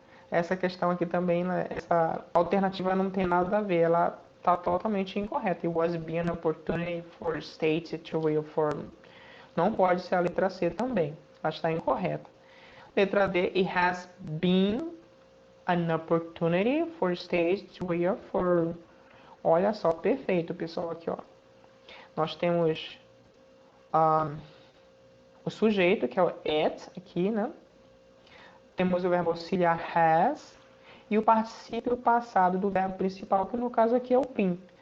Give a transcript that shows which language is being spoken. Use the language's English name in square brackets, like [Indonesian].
[Portuguese] Essa questão aqui também, né? Essa alternativa não tem nada a ver. Ela está totalmente incorreta. [English] It was been an opportunity for states to reaffirm. [Portuguese] Não pode ser a letra C também. Ela está incorreta. Letra D. [English] It has been an opportunity for states to reaffirm. [Portuguese] Olha só, perfeito, pessoal, aqui, ó. Nós temos o sujeito, que é o it, aqui, né? Temos o verbo auxiliar has e o particípio passado do verbo principal, que no caso aqui é o been.